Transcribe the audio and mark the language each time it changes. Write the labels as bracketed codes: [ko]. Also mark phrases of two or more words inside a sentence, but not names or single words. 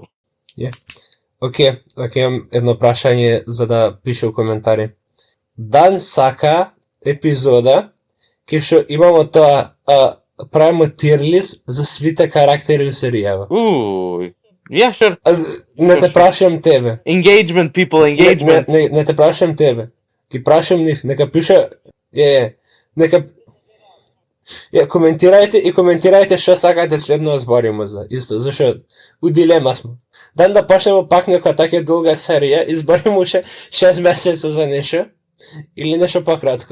[mk] Окей, имам едно прашање за да пише у коментари. Дан сака епизода кај што имамо тоа правимо [en] tier list [mk] за свите карактери у серијава. [en] Sure. [mk] Не те прашам тебе. [en] Engagement, people, engagement. [mk] Не те прашам тебе. Ги прашам нив, нека пише нека коментирајте што сакате следно збориме за исто, зашто у дилема сме. Дан да почнеме пак некоја така долга серија, избориме уште 6 месеца за нешто или нешто пократко.